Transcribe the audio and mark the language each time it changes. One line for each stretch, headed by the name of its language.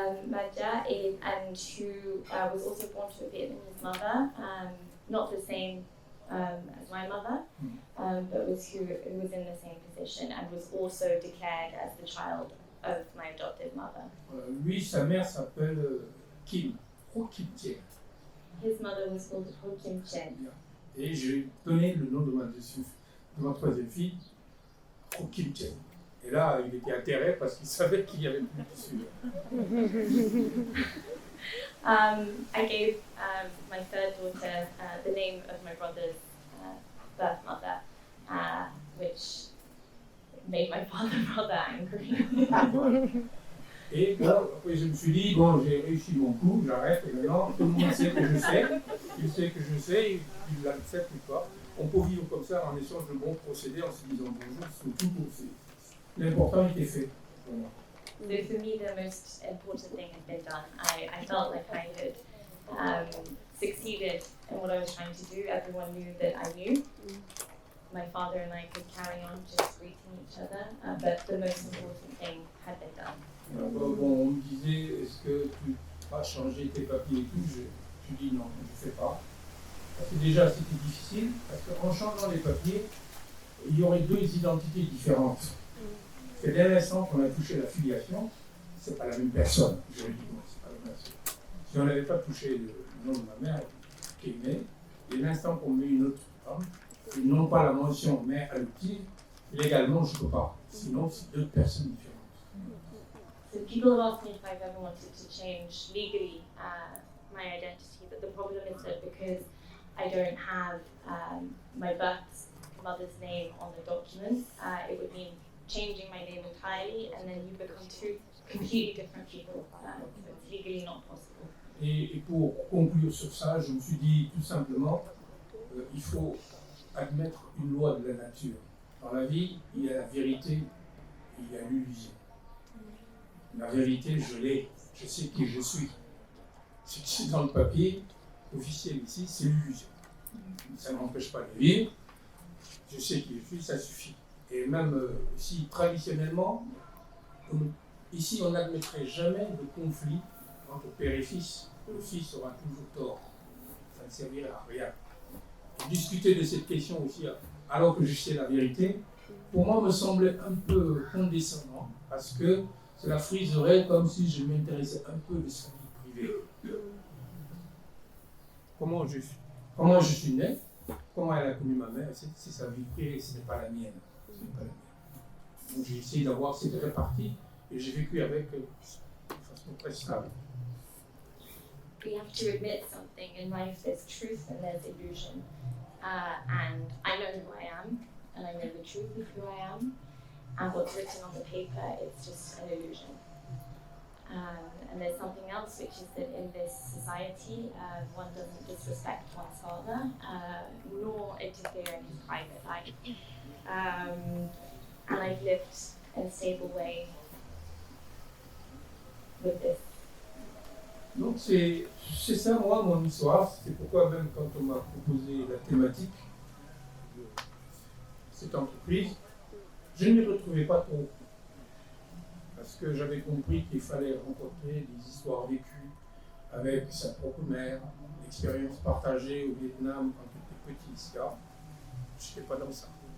English: Madja, and who was also born to a Vietnamese mother, not the same as my mother, but who was in the same position and was also declared as the child of my adopted mother.
French: Lui, sa mère s'appelle Kim, Ho Kim Tien.
English: His mother was called Ho Kim Tien.
French: Et j'ai donné le nom de ma troisième fille, Ho Kim Tien. Et là, il était atterré parce qu'il savait qu'il y avait plus de tissu.
English: I gave my third daughter the name of my brother's birth mother, which made my father rather angry.
French: Et bon, après je me suis dit, bon, j'ai réussi mon coup, j'arrête, et maintenant tout le monde sait que je sais, il sait que je sais, il l'accepte ou pas. On peut vivre comme ça en échange de bons procédés, en se disant bonjour, surtout pour l'important était fait pour moi.
English: So for me, the most important thing had been done. I felt like I had succeeded in what I was trying to do. Everyone knew that I knew. My father and I could carry on just greeting each other, but the most important thing had been done.
French: Alors, bon, on me disait, est-ce que tu vas changer tes papiers et tout? Je dis non, je ne fais pas. Parce que déjà, c'était difficile, parce qu'en changeant les papiers, il y aurait 2 identités différentes. C'est dès l'instant qu'on a touché la filiation, c'est pas la même personne, juridiquement, c'est pas la même personne. Si on n'avait pas touché le nom de ma mère, qui est née, et l'instant qu'on met une autre femme, et non pas la mention mère adoptive, légalement, je ne peux pas. Sinon, c'est 2 personnes différentes.
English: So people have asked me if I've ever wanted to change legally my identity, but the problem is that because I don't have my birth mother's name on the document, it would mean changing my name entirely, and then you become 2 completely different people. So it's legally not possible.
French: Et pour conclure sur ça, je me suis dit tout simplement, il faut admettre une loi de la nature. Dans la vie, il y a la vérité et il y a l'illusion. La vérité, je l'ai, je sais qui je suis. Ce qui est dans le papier officiel ici, c'est l'illusion. Ça ne m'empêche pas de vivre, je sais qui je suis, ça suffit. Et même si traditionnellement, ici on n'admettrait jamais de conflit entre père et fils. Le fils aura toujours tort. Ça ne servirait à rien. Et discuter de cette question aussi, alors que je sais la vérité, pour moi me semblait un peu condescendant, parce que cela friserait comme si je m'intéressais un peu de sa vie privée. Comment je suis né, comment elle a connu ma mère, c'est sa vie privée, ce n'est pas la mienne. Donc j'ai essayé d'avoir cette répartie et j'ai vécu avec de façon très stable.
English: We have to admit something in life. There's truth and there's illusion. And I know who I am, and I know the truth of who I am. And what's written on the paper is just an illusion. And there's something else, which is that in this society, one doesn't disrespect one's father, nor interfere in his private life. And I've lived in a stable way with this
French: Donc c'est ça, moi, mon histoire. C'est pourquoi même quand on m'a proposé la thématique de cette entreprise, je ne m'y retrouvais pas trop. Parce que j'avais compris qu'il fallait rencontrer des histoires vécues avec sa propre mère, l'expérience partagée au Vietnam quand on était petit, etc. Je n'étais pas dans ça.